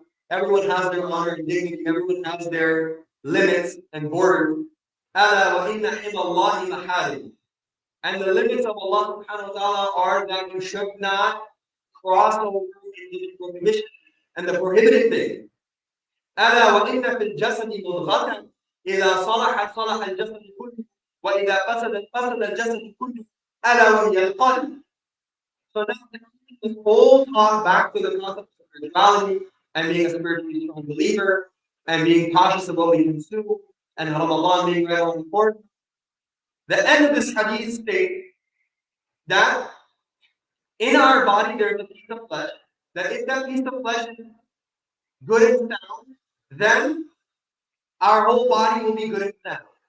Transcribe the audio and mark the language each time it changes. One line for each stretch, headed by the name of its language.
English: Everyone has their honor and dignity. Everyone has their limits and borders.
Arabic: أَلَا وَإِنَّ حِمَى اللَّهِ مَحَارِمُ.
English: And the limits of Allah subhanahu wa ta'ala are that you should not cross over into the prohibition and the prohibited thing.
Arabic: ألا وإن في الجسد مضغة إذا صلحت صلح الجسد كله وإذا فسدت فسد الجسد كله ألا وهي القلب.
English: So now this whole talk back to the concept of spirituality and being a spiritually strong believer and being cautious of what we consume and Ramadan being very important. The end of this hadith states that in our body there is a piece of flesh, that if that piece of flesh is good and sound, then our whole body will be good and sound.